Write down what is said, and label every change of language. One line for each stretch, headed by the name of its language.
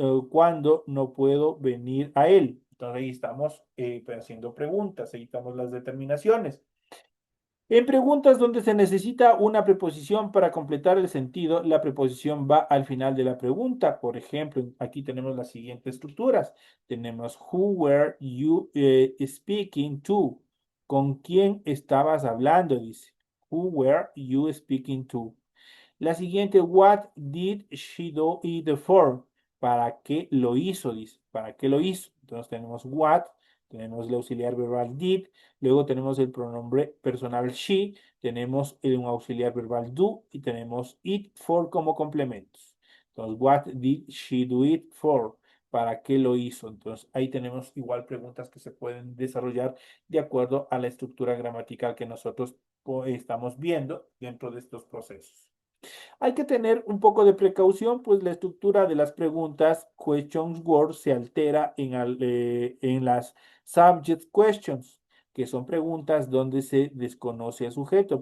Spanish: ¿Cuándo no puedo venir a él? Entonces ahí estamos haciendo preguntas, ahí estamos las determinaciones. En preguntas donde se necesita una preposición para completar el sentido, la preposición va al final de la pregunta. Por ejemplo, aquí tenemos las siguientes estructuras. Tenemos
English: who were you speaking to?
Spanish: ¿Con quién estabas hablando? Dice.
English: Who were you speaking to?
Spanish: La siguiente,
English: what did she do it for?
Spanish: ¿Para qué lo hizo? Dice. ¿Para qué lo hizo? Entonces tenemos what, tenemos el auxiliar verbal did, luego tenemos el pronombre personal she, tenemos un auxiliar verbal do y tenemos it for como complementos. Entonces,
English: what did she do it for?
Spanish: ¿Para qué lo hizo? Entonces, ahí tenemos igual preguntas que se pueden desarrollar de acuerdo a la estructura gramatical que nosotros estamos viendo dentro de estos procesos. Hay que tener un poco de precaución, pues la estructura de las preguntas questions word se altera en las subject questions, que son preguntas donde se desconoce al sujeto.